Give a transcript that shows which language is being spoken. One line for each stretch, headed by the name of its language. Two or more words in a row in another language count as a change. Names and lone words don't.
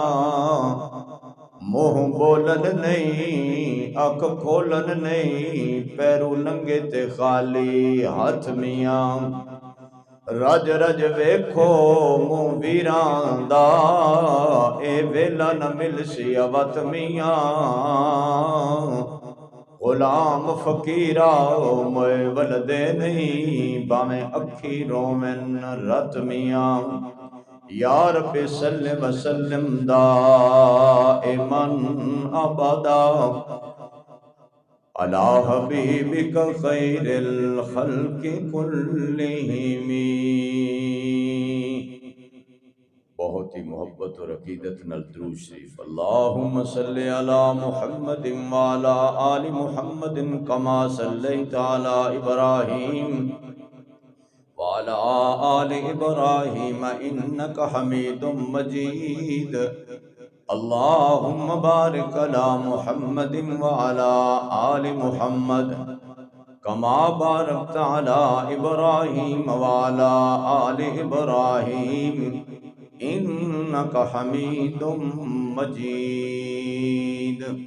Punjabi: منہ بولن نہیں اکھ کھولن نہیں پیرو ننگے تے خالی ہاتھ میاں رج رج ویکھو منہ ویران دا اے ویلا نہ مل سی اوت میاں غلام فقیرہ موئے ولدے نہیں باویں اکھی رومن رت میاں
Arabic: یا رب سلم وسلم دائماً ابدا علی حبیبک خیر الخلق کلہم
Punjabi: بہت ہی محبت اور عقیدت نال درود شریف
Arabic: اللہم صلی علی محمد وعلی آل محمد کما صلیت علی ابراہیم وعلی آل ابراہیم انکا حمید مجید اللہم بارک علی محمد وعلی آل محمد کما بارکت علی ابراہیم وعلی آل ابراہیم انکا حمید مجید